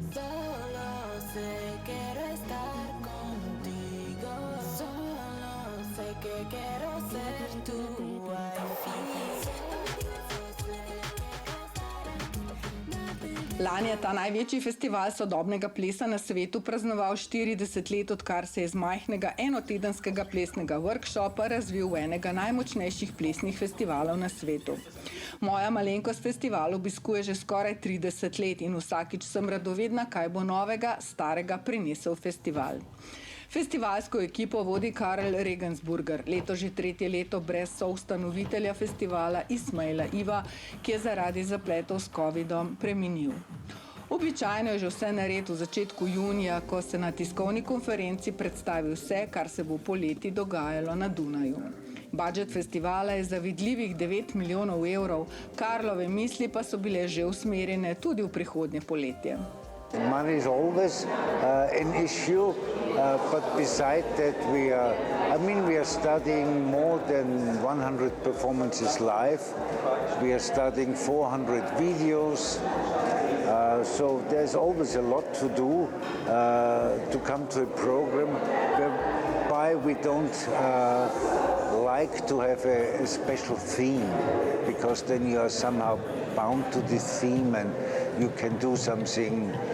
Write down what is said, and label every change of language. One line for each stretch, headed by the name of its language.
Spanish: Solo sé quiero estar contigo. Solo sé que quiero ser tu wifi.
Slovenian: Lani je ta največji festival sodobnega plesa na svetu praznoval 40 let, odkar se je iz majhnega enotedenskega plesnega workshopa razvil v enega najmočnejših plesnih festivalov na svetu. Moja malenkost festival obiskuje že skoraj 30 let in vsakič sem radovedna, kaj bo novega, starega prinesel festival. Festivalsko ekipo vodi Karel Regensburger, leto že 3. leto brez soustanovitelja festivala Ismaila Iva, ki je zaradi zapletov s covidom preminil. Običajno je že vse nared v začetku junija, ko se na tiskovni konferenci predstavi vse, kar se bo poleti dogajalo na Dunaju. Budžet festivala je zavidljivih 9 milijonov evrov, Karlove misli pa so bile že usmerjene tudi v prihodnje poletje.
English: Money is always an issue, but beside that we are studying more than 100 performances live. We are studying 400 videos, so there's always a lot to do to come to a program whereby we don't like to have a special theme, because then you are somehow bound to this theme and you can do something.